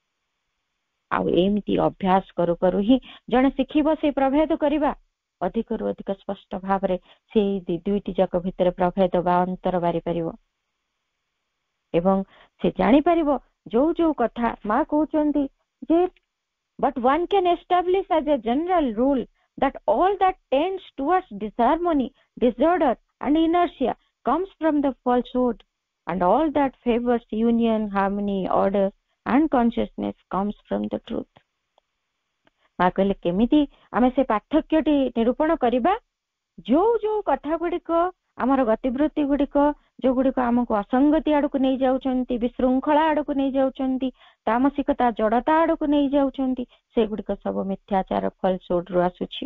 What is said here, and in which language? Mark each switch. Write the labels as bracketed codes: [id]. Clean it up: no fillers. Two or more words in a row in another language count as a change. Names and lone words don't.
[or] ଆଉ ଏମିତି ଅଭ୍ୟାସ କରୁ କରୁ ହିଁ ଜଣେ ଶିଖିବ ସେଇ ପ୍ରଭେଦ କରିବା, ଅଧିକରୁ ଅଧିକ ସ୍ପଷ୍ଟ ଭାବରେ ସେଇ ଦୁଇଟି ଯାକ ଭିତରେ ପ୍ରଭେଦ ବା ଅନ୍ତର ବାରିପାରିବ ଏବଂ ସେ ଜାଣିପାରିବ ଯୋଉ ଯୋଉ କଥା ମା କହୁଛନ୍ତି ଯେ [en] but one can establish as a general rule that all that tends towards disharmony, disorder and inertia comes from the falsehood, and all that favors union, harmony, order and consciousness comes from the truth. [or] ମା କହିଲେ କେମିତି ଆମେ ସେ ପାର୍ଥକ୍ୟଟି ନିରୂପଣ କରିବା? ଯୋଉ ଯୋଉ କଥା ଗୁଡିକ, ଆମର ଗତିବୃତ୍ତି ଗୁଡିକ ଯୋଉଗୁଡିକ ଆମକୁ ଅସଙ୍ଗତି ଆଡକୁ ନେଇ ଯାଉଛନ୍ତି, ବିଶୃଙ୍ଖଳା ଆଡକୁ ନେଇ ଯାଉଛନ୍ତି, ତାମସିକତା, ଜଡତା ଆଡକୁ ନେଇ ଯାଉଛନ୍ତି, ସେଗୁଡିକ ସବୁ ମିଥ୍ୟାଚାର, ଫଲସୁଡରୁ ଆସୁଛି।